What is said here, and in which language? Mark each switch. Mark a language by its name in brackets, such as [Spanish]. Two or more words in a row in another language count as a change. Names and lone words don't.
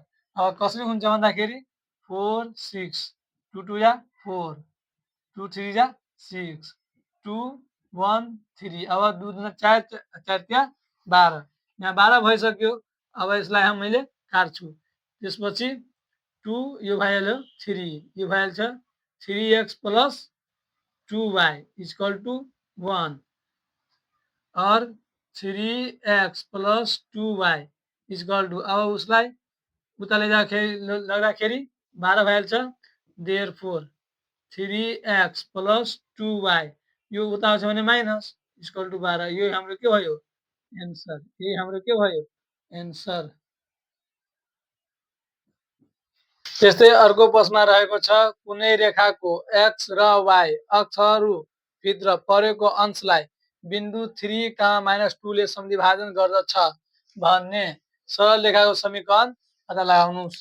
[Nepali] अब कसरी हुन्छ भन्दाखेरि 4 6, 2 2 जा 4, 2 3 जा 6, 2 1 3। अब 2 2 4, 4 त्या 12, यहाँ 12 भइसक्यो। अब यसलाई मैले काट्छु, त्यसपछि 2 यो भइहाल्यो 3, यो भइहाल्छ 3x प्लस 2y [English] equal to [Nepali] 1, और 3x प्लस 2y [English] equal to [Nepali] अब उसलाई उता लग्दाखेरि 12 भइहाल्छ। देयरफोर 3x प्लस 2y यो उता आउँछ भने माइनस [English] equal to [Nepali] 12 यो हाम्रो के भयो एन्सर। यही हाम्रो के भयो एन्सर। त्यस्तै अर्को प्रश्नमा रहेको छ कुनै रेखाको x र y अक्षहरू भित्र परेको अंशलाई बिन्दु 3, -2 ले समद्विभाजन गर्दछ भन्ने सरल रेखाको समीकरण पत्ता लगाउनुस्।